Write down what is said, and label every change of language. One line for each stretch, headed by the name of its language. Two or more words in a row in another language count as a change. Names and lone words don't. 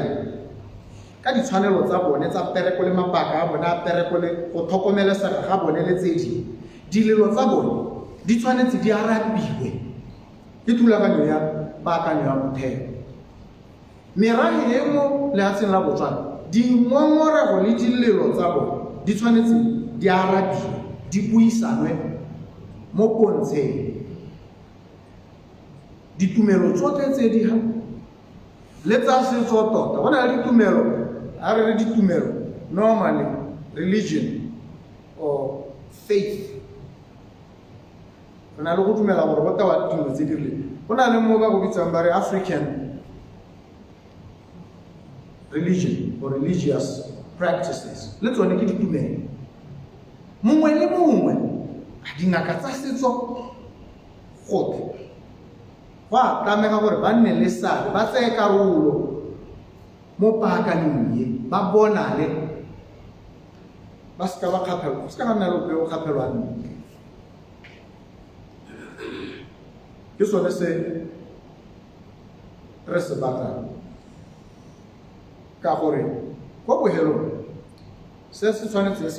Tswana: ka ditshwanelo tsa bone tsa pereko le mabaka a bone a pereko le go tlhokomelesega ga bone le tse dingwe dilelo tsa bone di tshwanetse di arabiwe ke thulaganyo ya paakanyo ya motheo meragi e mo lehatsheng la Botswana dingongorego le dilelo tsa bone di tshwanetse di arabiwe di buisanwe mo pontsheng ditumelo tsotlhe tse di le tsa setso tota go na le ditumelo a re ditumelo
English: normally religion or faith
Tswana: go na le go dumela gore go tawa ditumelo tse di rileng go na le mo ba go bitsang ba re African
English: religion or religious practices
Tswana: le tsone ke ditumelo mongwe le mongwe dingaka tsa setso gotlhe ba tlamega gore ba nne le seabe ba tseye karolo mo paakanyong ye ba bonale ba seka ba kgapelwa go seka ga nna le ope o kgapelwang ke sone se re se batlang ka gore ko bohelong se se tshwanetseng se